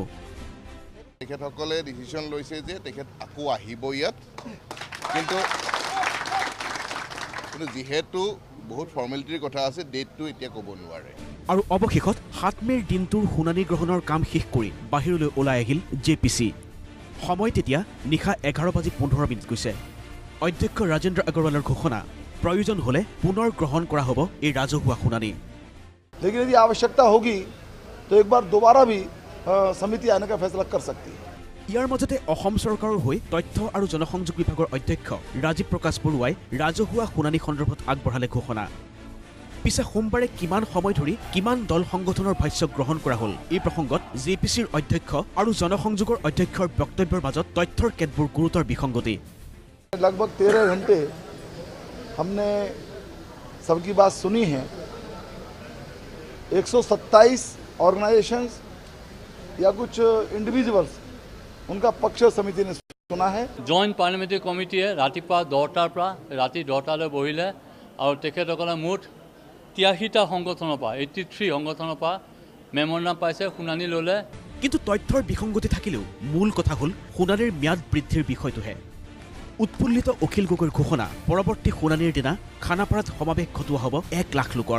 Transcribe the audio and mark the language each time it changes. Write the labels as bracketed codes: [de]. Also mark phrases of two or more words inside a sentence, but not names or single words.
[as] তেখেতসকলে ডিচিশ্যন লৈছে যে তেখেত আকৌ আহিব ইয়াত কিন্তু যিহেতু বহুত ফৰ্মেলিটিৰ কথা আছে ডেটটো এতিয়া ক'ব নোৱাৰে আৰু অৱশেষত 7 মেৰ দিনটোৰ শুনানি গ্ৰহণৰ কাম শেষ কৰি বাহিৰলৈ ওলাই আহিল জেপিচি সময় তেতিয়া নিশা 11:15 গৈছে অধ্যক্ষ ৰাজেন্দ্ৰ আগৰৱালৰ ঘোষণা প্ৰয়োজন হ'লে পুনৰ গ্ৰহণ কৰা হ'ব এই ৰাজহুৱা শুনানি [hi] लेकिन यदि आवश्यकता होगी तो एक बार दोबारा भी समिति आने का फैसला कर सकती है [as] ইয়াৰ মাজতে অসম চৰকাৰৰ হৈ তথ্য আৰু জনসংযোগ বিভাগৰ অধ্যক্ষ ৰাজীৱ প্ৰকাশ বৰুৱাই ৰাজহুৱা শুনানি সন্দৰ্ভত আগবঢ়ালে ঘোষণা পিছে সোমবাৰে কিমান সময় ধৰি কিমান দল সংগঠনৰ ভাষ্য গ্ৰহণ কৰা হ'ল এই প্ৰসংগত জেপিচিৰ অধ্যক্ষ আৰু জনসংযোগৰ অধ্যক্ষৰ বক্তব্যৰ মাজত তথ্যৰ কেতবোৰ গুৰুতৰ বিসংগতি [hi] लगभग 13 घंटे हमने सबकी बात सुनी है 127 ऑर्गेनाइजेशंस या कुछ इंडिविजुअल्स उनका पक्ष समिति ने सुना है [en] Joint Parliamentary Committee [as] रातिपुवा 10টাৰ পৰা ৰাতি 10টালৈ বহিলে আৰু তেখেতসকলে মুঠ 83টা সংগঠনৰ পৰা 83 সংগঠনৰ পৰা মেম'ৰেণ্ডাম পাইছে শুনানি ল'লে কিন্তু তথ্যৰ বিসংগতি থাকিলেও মূল কথা হ'ল শুনানিৰ ম্যাদ বৃদ্ধিৰ বিষয়টোহে উৎফুল্লিত অখিল গগৈৰ ঘোষণা পৰৱৰ্তী শুনানিৰ দিনা খানাপাৰাত সমাৱেশ ঘটোৱা হ'ব 1 লাখ লোকৰ